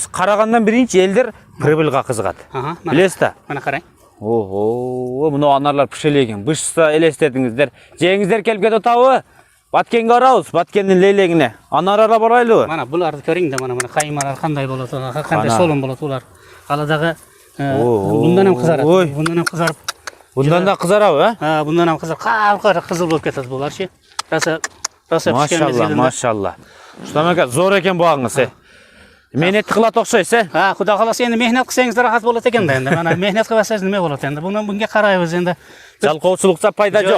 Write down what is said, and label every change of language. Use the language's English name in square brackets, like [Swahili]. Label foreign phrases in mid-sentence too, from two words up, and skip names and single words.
[Kyrgyz] Карагандан биринчи элдер прибылга кызыгат. Билесиз да? Мана караң. Мына анарлар пишеле экен. Бышса элестетиңиздер. Жеңиздер келип кетип атабы? Баткенге барабыз, Баткендин лейлегине. Анарга барайлыбы? Мана буларды көрүң да, мана каймалар кандай болот, кандай солон болот булар. Аладагы [Uzbek] bundan ham [Kyrgyz] кызарат. [Uzbek] Bundan ham [Kyrgyz] кызарып. Bundan да кызарабы, [Uzbek] Bundan ham [Kyrgyz] кызарып, капкара кызыл болуп кетет буларчы. Машалла. Рустам ака, зор экен багыңыз, Мехнет кылат окшойсуз, Кудай кааласа энди мехнет кылсаңыз рахат болот экен да энди. Мана мехнет кылбасаңыз неме болот энди? Bunga карайбыз энди. Жалкоочулукта пайда жок.